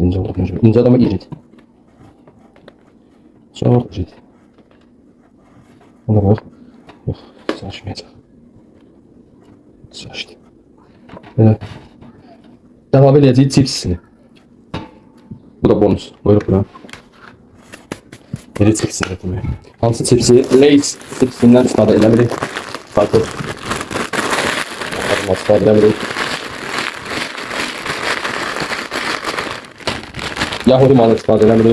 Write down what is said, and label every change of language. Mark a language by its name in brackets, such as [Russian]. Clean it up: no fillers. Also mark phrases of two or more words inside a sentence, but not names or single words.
[Turkish] İnce oldu. İnce ama iri. Çok iri. Ona bak. Yok. Saçmayacak. Saçtı. Böyle. Devam edeceğiz çipsini. Bu da bonus. Buyurun bura. Biri çipsini yapmıyor. [Azerbaijani] Hansı çipsi? Lay's çipsinden istifadə eləmirik. Farklı. İstifadə eləmirik. Yahudi malı istifadə eləmirik.